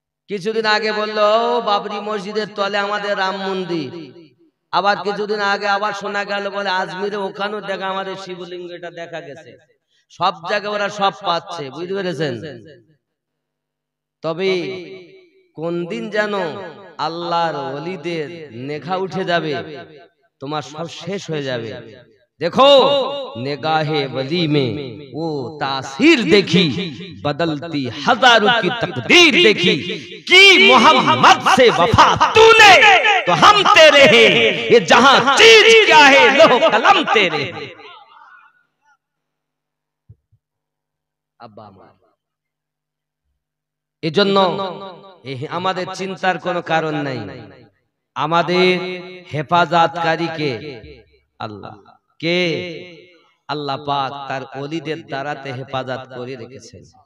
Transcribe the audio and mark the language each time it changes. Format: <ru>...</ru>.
<bn>কিছুদিন আগে বললো বাবরি মসজিদের তলে আমাদের রাম মন্দির, আবার কিছুদিন আগে আবার শোনা গেল বলে আজমিরে ওখানেও দেখা আমাদের শিবলিঙ্গ, এটা দেখা গেছে। সব জায়গায় ওরা সব পাচ্ছে, বুঝতে পেরেছেন? তবে কোন দিন যেন আল্লাহর ওলিদের নেঘা উঠে যাবে, তোমার সব শেষ হয়ে যাবে।</bn> <hi>देखो निगाहे वली में वो तासीर देखी, बदलती हजारों की तकदीर देखी, कि मोहम्मद से वफा तूने तो हम तेरे हैं, ये जहां चीज क्या है लोह कलम तेरे।</hi> <bn>আব্বা আমার, এজন্য আমাদের চিন্তার কোনো কারণ নাই। আমাদের হেফাজতকারী কে? আল্লাহ। কে? আল্লাহ পাক তার ওলিদের দ্বারাতে হেফাজত করে রেখেছেন।</bn>